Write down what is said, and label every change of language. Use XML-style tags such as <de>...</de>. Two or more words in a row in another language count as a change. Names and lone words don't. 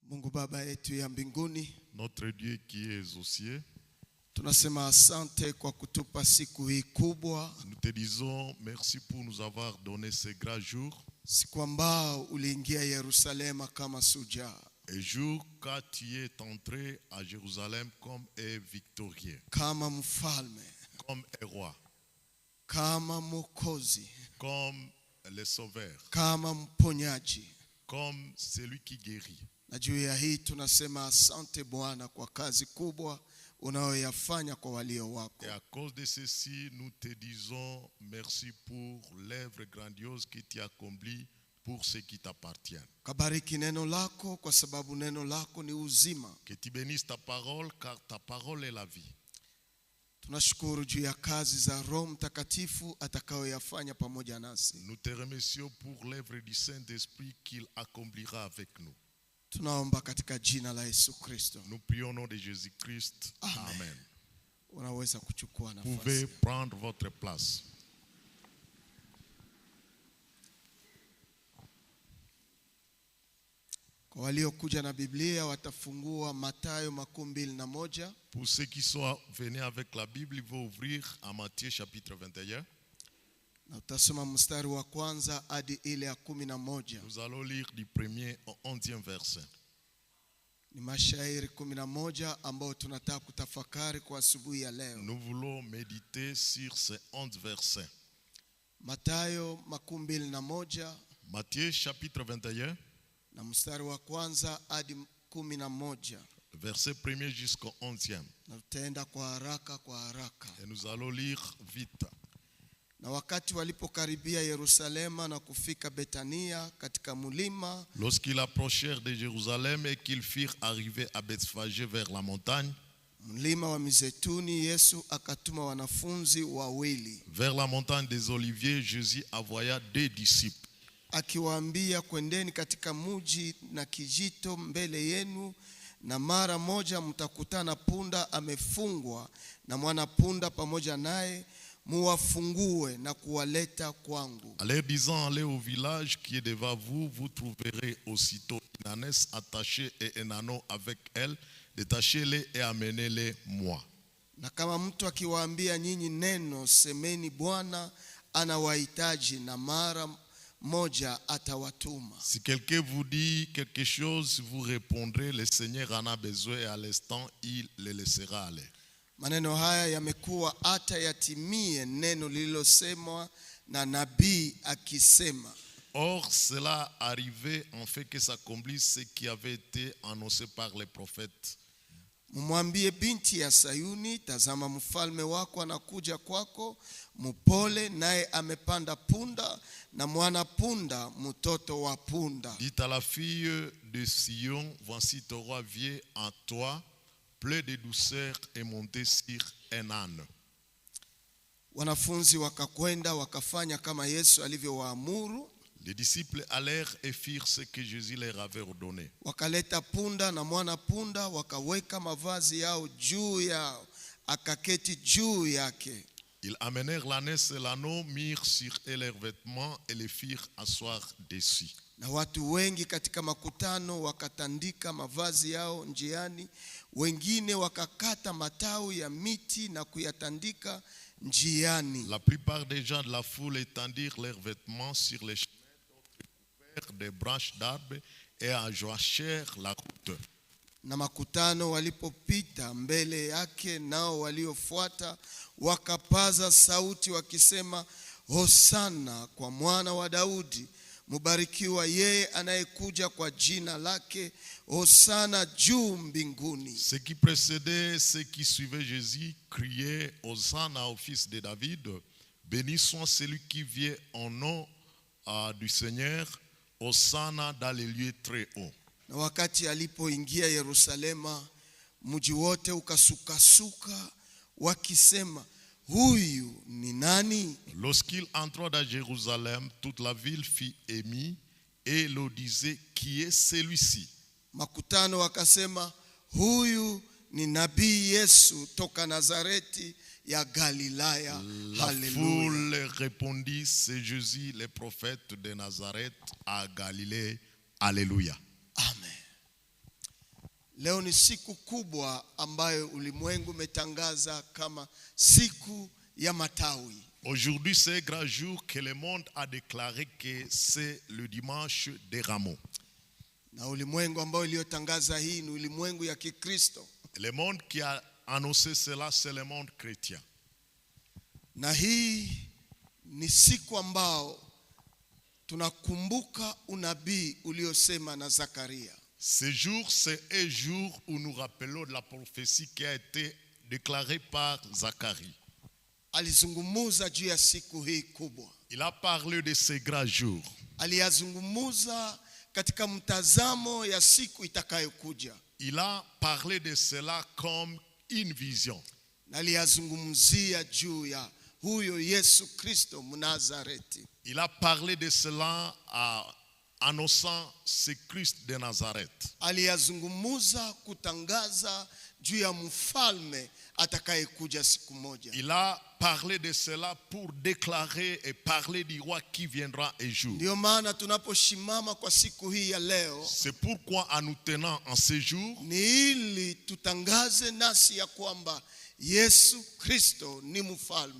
<sw>Mungu Baba yetu ya mbinguni,</sw> <fr>notre Dieu qui est aux cieux,</fr> <sw>tunasema asante kwa kutupa siku hii kubwa,</sw> <fr>nous te disons merci pour nous avoir donné ce grand jour,</fr> <sw>siku ambao uliingia Yerusalema kama shujaa,</sw> <fr>et jour quand tu es entré à Jérusalem comme un victorieux,</fr> <sw>kama mfalme,</sw> <fr>comme un roi,</fr> <sw>kama mwokozi,</sw> <fr>comme le sauveur,</fr> <sw>kama mponyaji.</sw> <fr>comme celui qui guérit.</fr> <sw>Na juu ya hii tunasema asante Bwana kwa kazi kubwa unayoyafanya kwa walio wako.</sw> <fr>Et à cause de ceci, nous te disons merci pour l'œuvre grandiose que tu as accomplie pour ceux qui t'appartiennent.</fr> <sw>Kabariki neno lako kwa sababu neno lako ni uzima.</sw> <fr>Que tu bénisses ta parole car ta parole est la vie.</fr> <sw>Tunashukuru juu ya kazi za Roho Mtakatifu atakayoyafanya pamoja nasi.</sw> <fr>Nous te remercions pour l'œuvre du Saint-Esprit qu'il accomplira avec nous.</fr> <sw>Tunaomba katika jina la Yesu Kristo.</sw> <fr>Nous prions au nom de Jésus-Christ. Amen.</fr> <sw>Unaweza kuchukua</sw> <fr>Vous pouvez</fr> <sw>nafasi.</sw> <fr>prendre votre place.</fr> <sw>Kwa waliokuja na Biblia watafungua Mathayo 21.</sw> <fr>Pour ceux qui sont venus avec la Bible, ils vont ouvrir à Matthieu chapitre 21.</fr> <sw>Na utasoma mstari wa kwanza hadi ile ya 11.</sw> <fr>Nous allons lire du 1er au 11e verset.</fr> <sw>Ni mashairi 11 ambao tunataka kutafakari kwa asubuhi ya leo.</sw> <fr>Nous voulons méditer sur ces 11 versets.</fr> <sw>Mathayo 21</sw> <fr>Matthieu chapitre 21,</fr> <sw>na mstari wa kwanza hadi 11.</sw> <fr>verset 1er jusqu'au 11e.</fr> <sw>Na tutaenda kwa haraka.</sw> <fr>Et nous allons lire vite.</fr> <sw>Na wakati walipokaribia Yerusalema na kufika Betania katika mulima,</sw> <fr>Lorsqu'ils approchèrent de Jérusalem et qu'ils firent arriver à Bethphagée vers la montagne,</fr> <sw>mlima wa Mizeituni, Yesu akatuma wanafunzi wawili,</sw> <fr>vers la montagne des Oliviers, Jésus envoya 2 disciples,</fr> <sw>akiwaambia, kwendeni katika muji na kijito mbele yenu, na mara moja mtakutana punda amefungwa na mwana punda pamoja naye, muwafungue na kuwaleta kwangu.</sw> <fr>en leur disant, allez au village qui est devant vous, vous trouverez aussitôt une ânesse attachée et un âneau avec elle, détachez-les et amenez-les moi.</fr> <sw>Na kama mtu akiwaambia nyinyi neno, semeni Bwana anawahitaji na mara moja atawatuma.</sw> <fr>Si quelqu'un vous dit quelque chose, vous répondrez, le Seigneur en a besoin et à l'instant, il le laissera aller.</fr> <sw>Maneno haya yamekuwa hata yatimie neno lililosemwa na nabii akisema.</sw> <fr>Or, cela arrivait en fait que s'accomplisse ce qui avait été annoncé par les prophètes.</fr> <sw>Mumwambie binti ya Sayuni, tazama mfalme wako anakuja kwako, mpole naye amepanda punda na mwana punda, mtoto wa punda.</sw> <fr>Dites à la fille de Sion, voici ton roi vient à toi, plein de douceur et monté sur un âne.</fr> <sw>Wanafunzi wakakwenda wakafanya kama Yesu alivyowaamuru.</sw> <fr>Les disciples allèrent et firent ce que Jésus leur avait ordonné.</fr> <sw>Wakaleta punda na mwana punda, wakaweka mavazi yao juu yao, akaketi juu yake.</sw> <fr>Ils amenèrent l'ânesse et l'anneau, mirent sur eux leurs vêtements et les firent asseoir dessus.</fr> <sw>Na watu wengi katika makutano wakatandika mavazi yao njiani, wengine wakakata matawi ya miti na kuyatandika njiani.</sw> <fr>La plupart des gens de la foule étendirent leurs vêtements sur les chemins, coupèrent des branches d'arbres et enjoachèrent la route.</fr> <sw>Na makutano walipopita mbele yake, nao waliofuata wakapaza sauti wakisema, Hosana kwa mwana wa Daudi, mubarikiwa yeye anayekuja kwa jina lake, Hosana juu mbinguni.</sw> <fr>Ceux qui précédaient, ceux qui suivaient Jésus criaient, Hosanna au fils de David, béni soit celui qui vient au nom du Seigneur, Hosanna dans les lieux très hauts.</fr> <sw>Na wakati alipoingia Yerusalema, mji wote ukasukasuka wakisema, huyu ni nani?</sw> <fr>Lorsqu'il entra dans Jérusalem, toute la ville fut émue et l'on disait, qui est celui-ci?</fr> <sw>Makutano wakasema, huyu ni nabii Yesu toka Nazareti ya Galilaya.</sw> <fr>La</fr> <sw>Haleluya.</sw> <fr>foule répondit, c'est Jésus, le prophète de Nazareth à Galilée. Alléluia. Amen.</fr> <sw>Leo ni siku kubwa ambayo ulimwengu umetangaza kama siku ya matawi.</sw> <fr>Aujourd'hui, c'est un grand jour que le monde a déclaré que c'est le dimanche des rameaux.</fr> <sw>Na ulimwengu ambao uliotangaza hii ni ulimwengu ya Kikristo.</sw> <fr>Le monde qui a annoncé cela, c'est le monde chrétien.</fr> <sw>Na hii ni siku ambao tunakumbuka unabii uliosema na Zakaria.</sw> <fr>Ce jour, c'est un jour où nous rappelons de la prophétie qui a été déclarée par Zacharie.</fr> <sw>Alizungumuza juu ya siku hii kubwa.</sw> <fr>Il a parlé de ce grand jour.</fr> <sw>Aliyazungumuza katika mtazamo ya siku itakayokuja.</sw> <fr>Il a parlé de cela comme une vision.</fr> <sw>Na aliyazungumzia juu ya huyo Yesu Kristo Mnazareti.</sw> <fr>Il a parlé de cela annonçant ce Christ de Nazareth.</fr> <sw>Aliyazungumuza kutangaza juu ya mfalme atakayekuja siku moja.</sw> <fr>Il a parlé de cela pour déclarer et parler du roi qui viendra un jour.</fr> <sw>Ndio maana tunaposhimama kwa siku hii ya leo,</sw> <fr>c'est pourquoi en nous tenant en ce jour,</fr> <sw>ni ili tutangaze nasi ya kwamba Yesu Kristo ni mfalme.</sw>